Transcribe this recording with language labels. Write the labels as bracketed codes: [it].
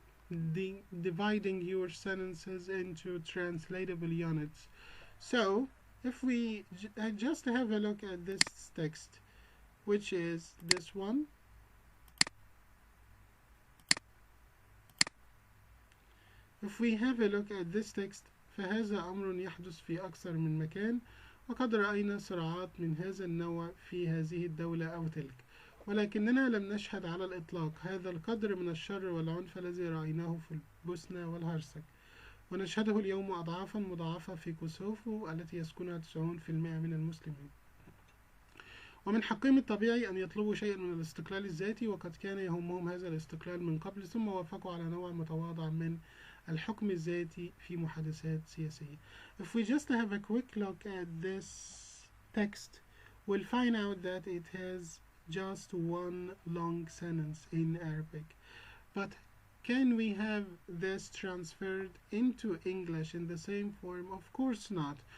[en] dividing your sentences into translatable units. So if we just have a look at this text, which is this one, if we have a look at this text, [ar] فهذا أمر يحدث في أكثر من مكان، وقد رأينا صراعات من هذا النوع في هذه الدولة أو تلك، ولكننا لم نشهد على الإطلاق هذا القدر من الشر والعنف الذي رأيناه في البوسنة والهرسك، ونشهده اليوم أضعافا مضاعفة في كوسوفو التي يسكنها 90% من المسلمين. ومن حقهم الطبيعي أن يطلبوا شيئا من الاستقلال الذاتي، وقد كان يهمهم هذا الاستقلال من قبل، ثم وافقوا على نوع متواضع من الحكم الذاتي في محادثات سياسية. [en] If we just have a quick look at this text, we'll find out that it has just one long sentence in Arabic. But can we have this transferred into English in the same form? Of course not.